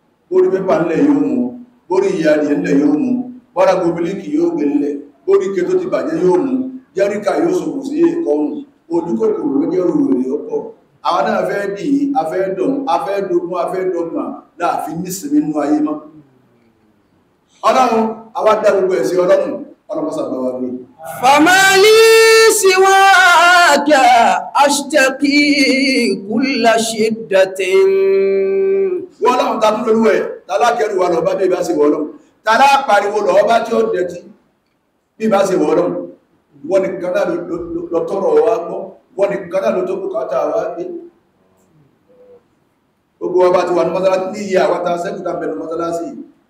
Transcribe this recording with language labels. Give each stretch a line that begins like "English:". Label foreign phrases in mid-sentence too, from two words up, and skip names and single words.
Yoruba: Bórí pépà ńlẹ̀ yóò mú, bórí ìyá adìẹ ńlẹ̀ yóò mú, bọ́dà gobilíkì yóò gbé ńlẹ̀, bórí ike tó ti bàjẹ́ yóò mú, jẹ́ríkà yóò sòkò sí èkó ọ̀run. Ojú kòkòrò ló jẹ́rù wèrè ọ̀pọ̀. Àwa náà fẹ́ dì í, a fẹ́ dùn, a fẹ́ dogun, a fẹ́ dọ́gbọ̀n, la fi nísìnyí nínú ayé mọ́. Ọlọ́run, àwa dá gbogbo ẹ̀ sí Ọlọ́run, Ọlọ́run sá bá wa gbé.
Arabic: فما لي سواك أشتكي كل شدة.
Yoruba: Wọ́n Ọlọ́run ta tún lóluwẹ̀, ta lákẹ́rù wa lọ bá bí ìbá ṣe wọ Ọlọ́run. Ta lá pariwo lọ bá tí ó dẹ̀tí bí ìbá ṣe wọ Ọlọ́run. Wọ́n nìkan náà ló, ló, ló, ló tọrọ wa gbọ́, wọ́n nìkan náà ló tó bùkátà wa gbé. Gbogbo wa bá ti wà ní mọ́sálásí, ní iye àwa ta sẹ́kù ta bẹ̀rù mọ́sálásí yìí.